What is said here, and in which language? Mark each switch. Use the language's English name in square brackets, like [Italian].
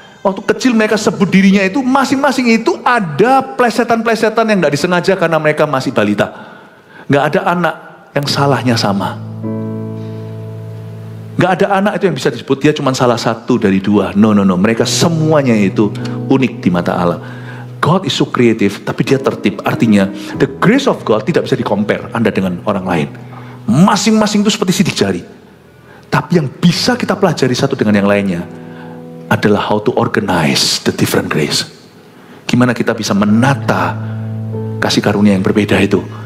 [Indonesian] Waktu kecil mereka sebut dirinya itu, masing-masing itu ada plesetan-plesetan yang tidak disengaja karena mereka masih balita. Nggak ada anak yang salahnya sama. Gak ada anak itu yang bisa disebut dia cuma salah satu dari 2. No. Mereka semuanya itu unik di mata Allah. [English] God is so creative, [Indonesian] tapi dia tertib. Artinya, [English] the grace of God [Indonesian] tidak bisa di-compare Anda dengan orang lain. Masing-masing itu seperti sidik jari. Tapi yang bisa kita pelajari satu dengan yang lainnya adalah [English] how to organize the different grace. [Indonesian] Gimana kita bisa menata kasih karunia yang berbeda itu.